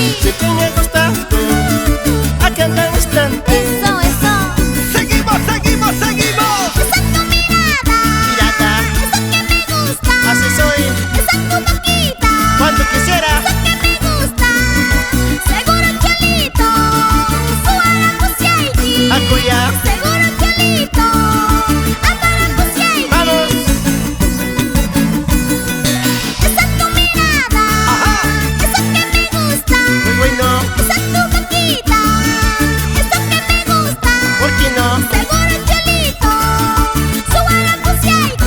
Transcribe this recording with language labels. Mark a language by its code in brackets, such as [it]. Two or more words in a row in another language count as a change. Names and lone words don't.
[es] siempre me ha gustado a cada instante. eso, eso. Seguimos, seguimos, seguimos. Esa tu mirada, Pirata, eso que me gusta. así soy, Esa tu boquita, cuando quisiera. eso que me gusta. Seguro cholito, [qu] suara pusiaiki. [es] Acuya, Seguro cholito, [qu] apara pusiaiki. [es] vamos. Esa tu mirada, Ajá. eso que me gusta. Muy bueno, Esa tu boquita, eso que me gusta. ¿por qué no? Seguro cholito, [qu] suara pusiaiki.